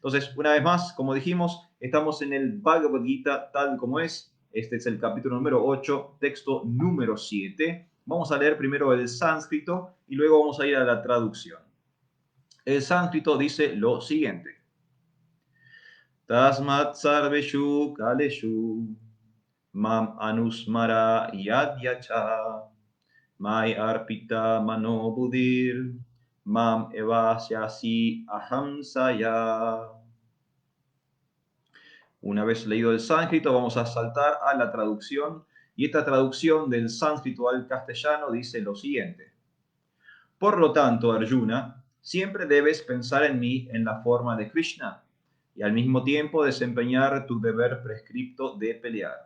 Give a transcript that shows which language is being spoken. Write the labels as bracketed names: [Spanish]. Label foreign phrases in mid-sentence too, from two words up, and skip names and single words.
[Spanish] Entonces, una vez más, como dijimos, estamos en el Bhagavad Gita tal como es. Este es el capítulo número 8, texto número 7. Vamos a leer primero el sánscrito y luego vamos a ir a la traducción. El sánscrito dice lo siguiente. [Sanskrit] Tasmat sarveshu kaleshu mam anusmara yadyacha mai arpita mano budir mam evasyasi ahamsaya. [Spanish] Una vez leído el sánscrito, vamos a saltar a la traducción, y esta traducción del sánscrito al castellano dice lo siguiente. Por lo tanto, Arjuna, siempre debes pensar en mí en la forma de Krishna y al mismo tiempo desempeñar tu deber prescripto de pelear.